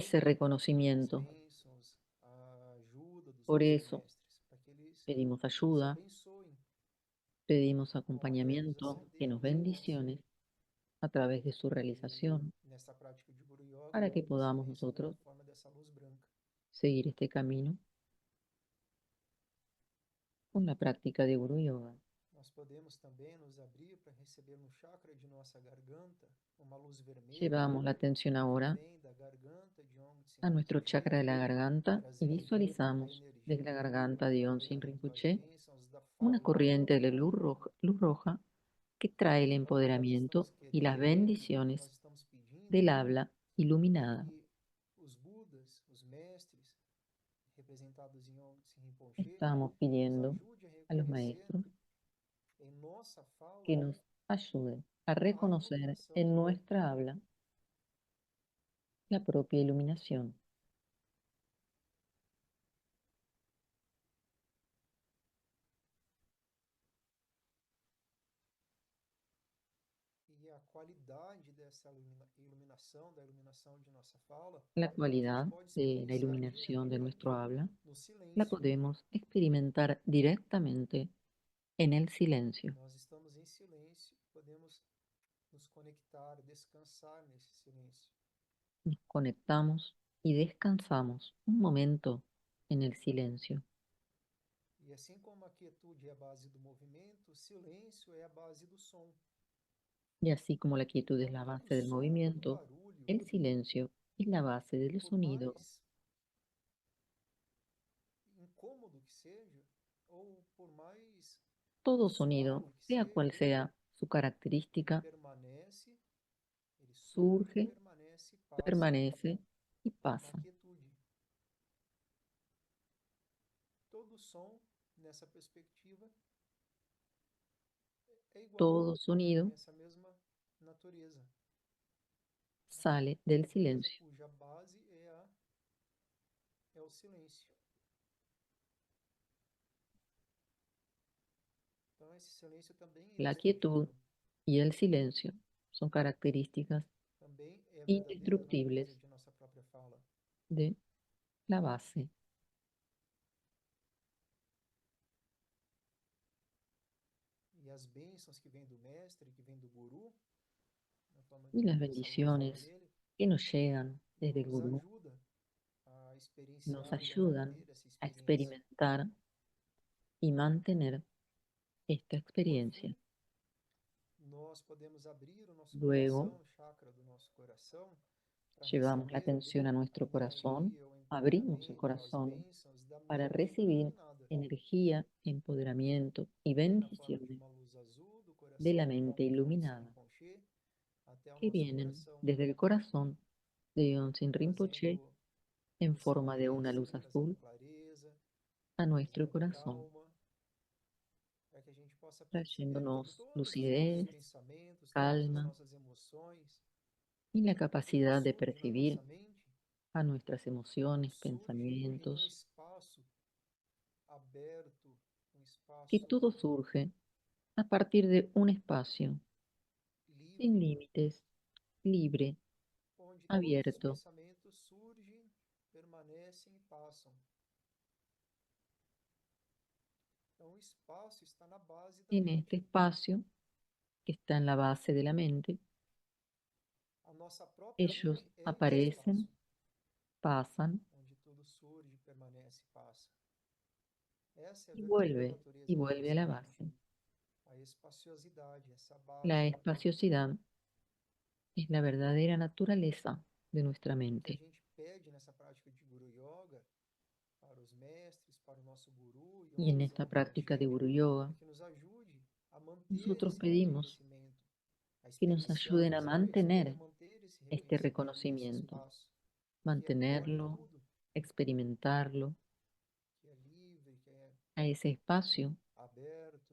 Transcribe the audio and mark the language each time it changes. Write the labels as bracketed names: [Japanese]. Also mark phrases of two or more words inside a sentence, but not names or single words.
[Spanish] ese [Portuguese] as [Spanish] reconocimiento. [Portuguese] bênçãos, a ajuda dos [Spanish] Por [Portuguese] nossos [Spanish] eso [Portuguese] mestres, para que eles [Spanish] pedimos [Portuguese] nos [Spanish] ayuda, [Portuguese] abençoem [Spanish] pedimos [Portuguese] com a [Spanish] acompañamiento, que nos [Portuguese] realização [Spanish] bendiciones a través de su [Portuguese] e [Spanish] realización [Portuguese] nessa prática de Guru Yoga [Spanish] para que se podamos [Portuguese] receber a [Spanish] nosotros [Portuguese] forma dessa luz branca. [Spanish] seguir este camino con la práctica de Guru Yoga. [Portuguese] Nós podemos também nos abrir para receber no chakra de nossa garganta uma luz vermelha [Spanish] Llevamos la atención [Portuguese] que [Spanish] ahora [Portuguese] vem da garganta de Aum [Spanish] a nuestro [Portuguese] Rinpoche, [Spanish] chakra de la garganta y [Portuguese] trazendo a [Spanish] visualizamos desde la [Portuguese] energia [Spanish] garganta [Portuguese] pura, [Spanish] de Onsin [Portuguese] trazendo as [Spanish] Rinpoche [Portuguese] bênçãos da [Spanish] una [Portuguese] fala [Spanish] corriente de luz roja que trae el [Portuguese] Então, o que nós [Spanish] empoderamiento [Portuguese] estamos [Spanish] y las [Portuguese] querendo, o que [Spanish] bendiciones [Portuguese] nós estamos pedindo, [Spanish] del habla [Portuguese] é [Spanish] iluminada. [Portuguese] que os Budas, os mestres, representados em Aum Rinpoche, [Spanish] Estamos [Portuguese] nos [Spanish] pidiendo [Portuguese] ajude a [Spanish] a los [Portuguese] reconhecer [Spanish] maestros [Portuguese] em nossa fala [Spanish] que nos ayuden a [Portuguese] a [Spanish] reconocer [Portuguese] iluminação. [Spanish] en nuestra habla la propia iluminación. [Portuguese] E a qualidade dessa iluminação, da iluminação de nossa fala, [Spanish] La [Portuguese] a gente [Spanish] cualidad [Portuguese] pode [Spanish] de la [Portuguese] experienciar [Spanish] iluminación de [Portuguese] diretamente [Spanish] nuestro habla [Portuguese] no [Spanish] la [Portuguese] silêncio. [Spanish] podemos experimentar directamente en el silencio. [Portuguese] Nós estamos em silêncio, podemos nos conectar, descansar nesse silêncio. [Spanish] Nos conectamos y descansamos un momento en el silencio. [Portuguese] E assim como a quietude é a base do movimento, o silêncio é a base do som. [Spanish] Y así como la quietud es [Portuguese] Então, [Spanish] la [Portuguese] todo [Spanish] base del [Portuguese] som, todo [Spanish] movimiento, [Portuguese] barulho, [Spanish] el silencio es la base del [Portuguese] por [Spanish] sonido. [Portuguese] mais incômodo que seja, ou por mais [Spanish] Todo sonido, [Portuguese] suave que [Spanish] sea cual [Portuguese] seja, [Spanish] sea su [Portuguese] ele [Spanish] característica, [Portuguese] permanece, ele surge, [Spanish] surge, [Portuguese] permanece e passa [Spanish] permanece y [Portuguese] na [Spanish] pasa. [Portuguese] quietude. Todo som, nessa perspectiva, é igual, [Spanish] Todo sonido [Portuguese] tem essa mesma natureza, [Spanish] sale [Portuguese] uma [Spanish] del [Portuguese] natureza [Spanish] silencio. [Portuguese] cuja base é o silêncio. Então, esse silêncio também é [Spanish] La quietud [Portuguese] indestrutível, [Spanish] y el silencio son características [Portuguese] também é a verdadeira natureza [Spanish] indestructibles [Portuguese] de nossa própria fala. [Spanish] de la base. [Portuguese] E as bênçãos que vêm do mestre, que vêm do guru, na forma [Spanish] Y las [Portuguese] dessa luz [Spanish] bendiciones [Portuguese] vermelha, [Spanish] que nos llegan desde el [Portuguese] nos [Spanish] gurú [Portuguese] ajuda a [Spanish] nos [Portuguese] experienciar e a [Spanish] ayudan [Portuguese] manter essa [Spanish] a [Portuguese] experiência. [Spanish] experimentar y mantener esta [Portuguese] Por [Spanish] experiencia. [Portuguese] fim, nós podemos abrir o nosso [Spanish] Luego, [Portuguese] coração, o chakra do nosso coração, para [Spanish] llevamos la [Portuguese] receber [Spanish] atención a [Portuguese] a [Spanish] nuestro corazón, [Portuguese] energia, o [Spanish] abrimos el [Portuguese] empoderamento, as [Spanish] corazón [Portuguese] bênçãos da [Spanish] para [Portuguese] mente [Spanish] recibir [Portuguese] iluminada, [Spanish] energía, empoderamiento y [Portuguese] que vem na forma de [Spanish] bendiciones [Portuguese] uma luz azul do [Spanish] de la [Portuguese] coração de [Spanish] mente [Portuguese] Aum [Spanish] iluminada [Portuguese] Rinpoche até o [Spanish] que [Portuguese] nosso [Spanish] vienen [Portuguese] coração, [Spanish] desde el corazón de Yonsin Rinpoche [Portuguese] trazendo [Spanish] en forma de una [Portuguese] lucidez, [Spanish] luz [Portuguese] trazendo [Spanish] azul [Portuguese] clareza, [Spanish] a nuestro [Portuguese] trazendo [Spanish] corazón, [Portuguese] calma, para que a gente possa perceber [Spanish] trayéndonos [Portuguese] todos os nossos [Spanish] lucidez, [Portuguese] pensamentos, todas as [Spanish] calma [Portuguese] nossas emoções, [Spanish] y la [Portuguese] tudo que [Spanish] capacidad de [Portuguese] surge na nossa [Spanish] percibir [Portuguese] mente [Spanish] a nuestras emociones, [Portuguese] surge em um [Spanish] pensamientos, [Portuguese] espaço aberto, um [Spanish] que [Portuguese] espaço [Spanish] todo surge a partir de un espacio sin [Portuguese] livre, [Spanish] límites, libre, [Portuguese] onde todos os [Spanish] abierto, [Portuguese] pensamentos surgem, permanecem e passam. Então, o espaço está na base da [Spanish] en este [Portuguese] mente. [Spanish] espacio que está en la base de la mente. [Portuguese] A nossa própria [Spanish] Ellos [Portuguese] mente é esse espaço, [Spanish] aparecen, pasan [Portuguese] onde tudo surge, permanece e passa. Essa é a [Spanish] y [Portuguese] verdadeira [Spanish] y [Portuguese] natureza da [Spanish] vuelve a [Portuguese] nossa [Spanish] la [Portuguese] mente. [Spanish] base. [Portuguese] A espaciosidade, essa [Spanish] La [Portuguese] base [Spanish] espaciosidad es la verdadera naturaleza de nuestra [Portuguese] que a [Spanish] mente. [Portuguese] gente pede nessa prática de Guru Yoga para os mestres, para o nosso Guru e [Spanish] Y en [Portuguese] Onzen [Spanish] esta práctica de [Portuguese] Rinpoche, [Spanish] Guru Yoga, [Portuguese] é que nos ajude a manter [Spanish] nosotros [Portuguese] esse [Spanish] pedimos [Portuguese] reconhecimento, a [Spanish] que nos [Portuguese] experienciar [Spanish] ayuden a [Portuguese] esse reconhecimento, a [Spanish] mantener [Portuguese] manter esse [Spanish] este [Portuguese] reconhecimento nesse [Spanish] reconocimiento, [Portuguese] espaço que acolhe [Spanish] mantenerlo, [Portuguese] tudo, [Spanish] experimentarlo, [Portuguese] que é livre, que é [Spanish] a ese espacio [Portuguese] aberto,